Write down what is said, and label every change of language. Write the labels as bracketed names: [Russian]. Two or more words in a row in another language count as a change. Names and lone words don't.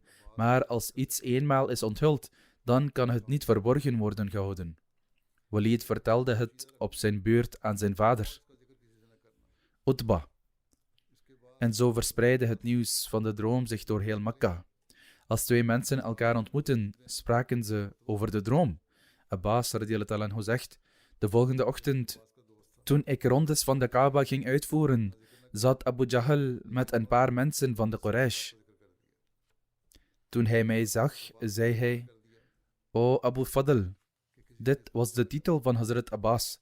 [Dutch] Maar als iets eenmaal is onthuld, dan kan het niet verborgen worden gehouden. Walid vertelde het op zijn beurt aan zijn vader, Utba. En zo verspreidde het nieuws van de droom zich door heel Mekka. Als 2 mensen elkaar ontmoetten, spraken ze over de droom. Abbas [Arabic] رضي الله عنه [Dutch] zegt: de volgende ochtend, toen ik rondes van de Kaaba ging uitvoeren, zat Abu Jahl met een paar mensen van de Quraysh. Toen hij mij zag, zei hij: O Abu Fadl, dit was de titel van Hazrat Abbas.